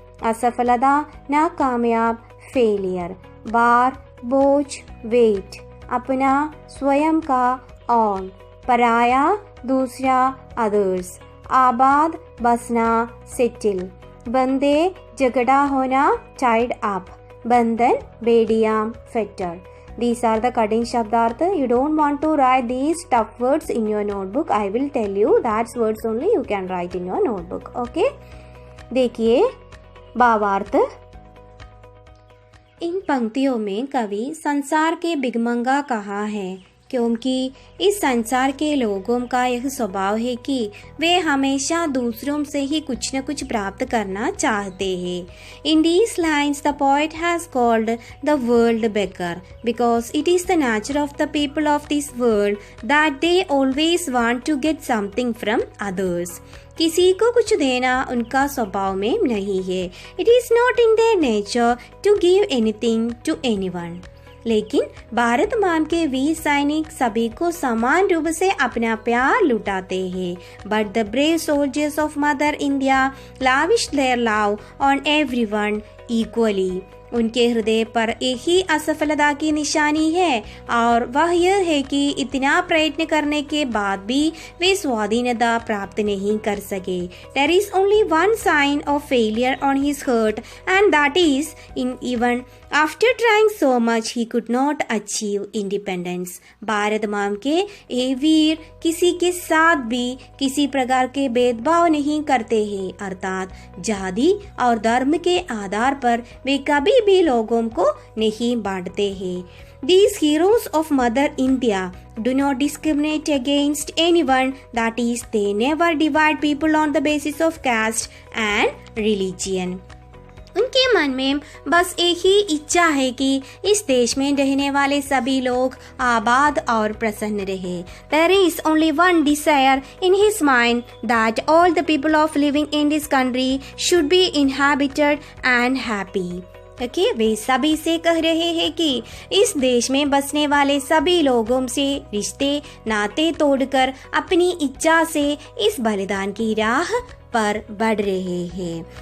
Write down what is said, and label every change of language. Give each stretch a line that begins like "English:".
Hindi: असफलता नाकामयाब फेलियर. बार बोझ वेट. अपना स्वयं का ऑन. पराया दूसरा अदर्स. आबाद बसना सेटिल. बंदे झगड़ा होना टाइड अप. बंधन बेड़ियाम Fetter.
English: These are the Kadin Shabdarth. You don't want to write these tough words in your notebook. I will tell you that words only you can write in your notebook.
Hindi: Okay? देखिए भावार्थ। इन पंक्तियों में कवि संसार के बिगमंगा कहा है क्योंकि इस संसार के लोगों का यह स्वभाव है कि वे हमेशा दूसरों से ही कुछ न कुछ प्राप्त करना चाहते हैं।
English: In these lines the poet has called the world baker because it is the nature of the people of this world that they always want to get something from others.
Hindi: किसी को कुछ देना उनका स्वभाव में नहीं है।
English: It is not in their nature to give anything to anyone.
Hindi: लेकिन भारत माम के वीर सैनिक सभी को समान रूप से अपना प्यार लुटाते हैं।
English: But the brave soldiers of mother India lavish their love on everyone equally.
Hindi: उनके हृदय पर एक ही असफलता की निशानी है और वह यह है कि इतना प्रयत्न करने के बाद भी वे स्वाधीनता प्राप्त नहीं कर सके।
English: There is only one sign of failure on his heart and that is in even after trying so much he could not achieve independence।
Hindi: Bharat माम के ये वीर किसी के साथ भी किसी प्रकार के भेदभाव नहीं करते हैं, अर्थात जाति और धर्म के आधार पर वे कभी भी लोगों को नहीं बांटते हैं।
English: These heroes of Mother India do not discriminate against anyone, that is, they never divide people on the basis of caste and religion।
Hindi: उनके मन में बस एक ही इच्छा है कि इस देश में रहने वाले सभी लोग आबाद और प्रसन्न रहे।
English: There is only one desire in his mind that all the people of living in this country should be inhabited and happy।
Hindi: Okay, वे सभी से कह रहे हैं कि इस देश में बसने वाले सभी लोगों से रिश्ते नाते तोड़कर अपनी इच्छा से इस बलिदान की राह पर बढ़ रहे हैं।